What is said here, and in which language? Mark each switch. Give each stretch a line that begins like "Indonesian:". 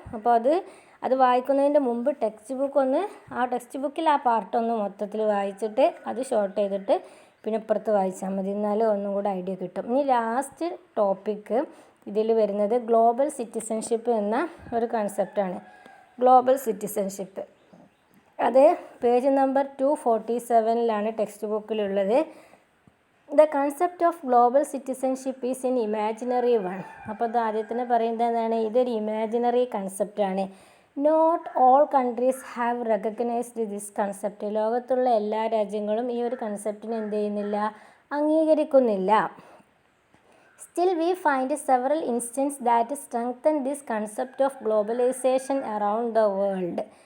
Malayalam: അപ്പോൾ അത് വായിക്കുന്നതിൻ്റെ മുമ്പ് ടെക്സ്റ്റ് ബുക്കിൽ ആ പാർട്ടൊന്ന് മൊത്തത്തിൽ വായിച്ചിട്ട് അത് ഷോർട്ട് ചെയ്തിട്ട് പിന്നെ ഇപ്പുറത്ത് വായിച്ചാൽ മതി. എന്നാലും ഒന്നും കൂടെ ഐഡിയ കിട്ടും. ഇനി ലാസ്റ്റ് ടോപ്പിക്ക് ഇതിൽ വരുന്നത് ഗ്ലോബൽ സിറ്റിസൺഷിപ്പ് എന്ന ഒരു കൺസെപ്റ്റാണ്. ഗ്ലോബൽ സിറ്റിസൺഷിപ്പ് അത് page number 247 text ബുക്കിലുള്ളത്.
English: The concept of global citizenship is an imaginary one.
Malayalam: അപ്പോൾ അത് ആദ്യത്തിന് പറയുന്നത് എന്താണ്, ഇതൊരു imaginary കൺസെപ്റ്റാണ്.
English: Not all countries have recognised this concept.
Malayalam: ലോകത്തുള്ള എല്ലാ രാജ്യങ്ങളും ഈ ഒരു കൺസെപ്റ്റിനെ എന്ത് ചെയ്യുന്നില്ല, അംഗീകരിക്കുന്നില്ല.
English: Still we find several instance that strengthen this concept of globalisation around the world.